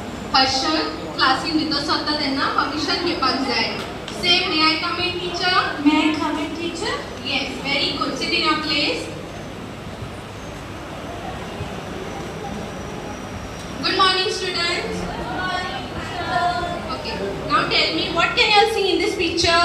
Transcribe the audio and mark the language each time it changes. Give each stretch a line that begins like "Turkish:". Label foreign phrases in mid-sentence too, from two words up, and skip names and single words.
Konkani: हर्षद क्लासीन भितर सरता तेन्ना परमिशन घेवपाक जाय.
English: Say, may I come in, teacher? May I come in, teacher? Yes, very good. Sit in your place. Good morning, students. Okay. Now tell me, what can you see in this picture?